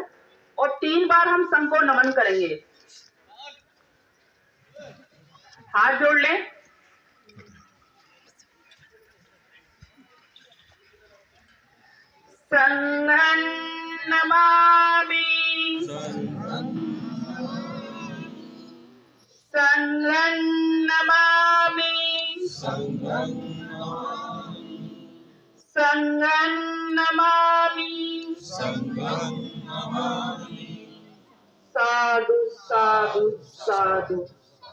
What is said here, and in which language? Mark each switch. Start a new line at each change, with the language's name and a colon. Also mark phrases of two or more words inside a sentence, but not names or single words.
Hindi: और 3 बार हम संघ को नमन करेंगे। हाथ जोड़ लें।
Pali: संघं नमामि, संघं नमामि, संघं नमामि, साधु साधु साधु।